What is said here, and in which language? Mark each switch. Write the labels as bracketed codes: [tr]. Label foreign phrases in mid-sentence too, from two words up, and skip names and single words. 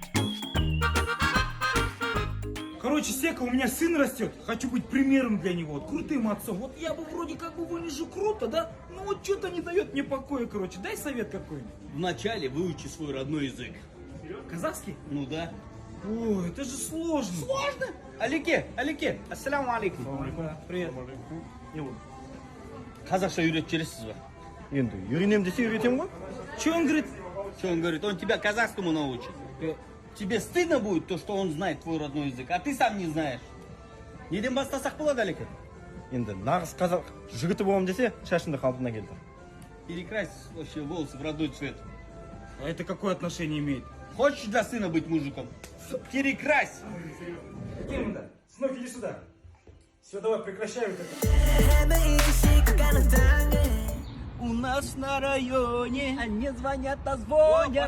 [ru] Короче, Сека, у меня сын растет. Хочу быть примером для него, вот, крутым отцом. Вот я бы вроде как бы выгляжу круто, да? Ну вот что-то не дает мне покоя, короче. Дай совет какой-нибудь. Вначале выучи свой родной язык. Казахский? Ну да. Ой, это же сложно. Сложно? [ar] Алике, السلام عليكم. [ru] Привет. [kk] Қазақша үйретіп ба? Енді, үйренем десе үйретем ғой. [ru] Че он говорит? Что он говорит? Он тебя казахскому научит. Тебе стыдно будет то, что он знает твой родной язык, а ты сам не знаешь. [kk] Неден бастасақ болады, Алике? Енді, нағыз қазақ жігіті боламын десе, шашыңды қалпына келтір. [ru] Перекрась вообще волосы в родной цвет. А это какое отношение имеет? Хочешь для сына быть мужиком? Перекрась! Кем-то? Сынок, иди сюда. Все, давай, прекращай вот это. У нас на районе они звонят, а звонят.